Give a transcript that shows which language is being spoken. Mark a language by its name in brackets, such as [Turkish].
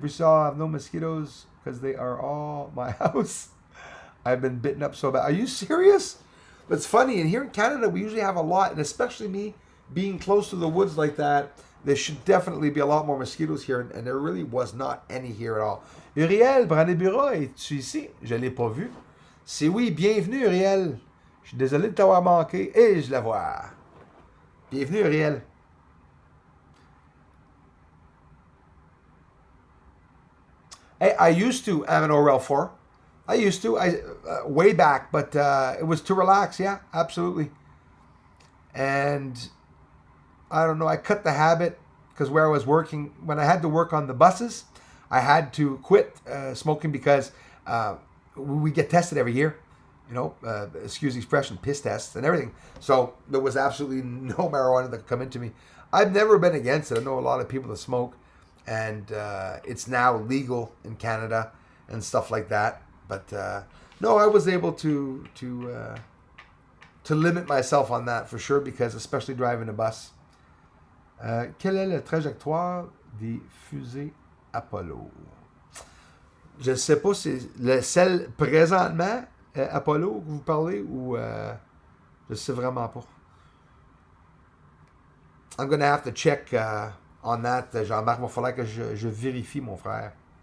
[English] Broussard, I have no mosquitoes because they are all my house. I've been bitten up so bad. Are you serious? It's funny. And here in Canada, we usually have a lot. And especially me being close to the woods like that, there should definitely be a lot more mosquitoes here. And there really was not any here at all. [French] Uriel, Brandebourg, es-tu ici? Je ne l'ai pas vu. C'est oui, bienvenue Uriel. Je suis désolé de t'avoir manqué. Et je la vois. Bienvenue Uriel. [English] Hey, I used to have an Orel 4. I used to, way back, but it was to relax. Yeah, absolutely. And I don't know. I cut the habit because where I was working, when I had to work on the buses, I had to quit smoking because we get tested every year. You know, excuse the expression, piss tests and everything. So there was absolutely no marijuana that could come into me. I've never been against it. I know a lot of people that smoke, and it's now legal in Canada and stuff like that. But no, I was able to limit myself on that for sure, because especially driving a bus. [French] Quelle est la trajectoire des fusées Apollo? Je ne sais pas si celle présentement, Apollo, que vous parlez, ou je ne sais vraiment pas. [English] I'm going to have to check on that, Jean-Marc. [French] Il va falloir que je vérifie, mon frère.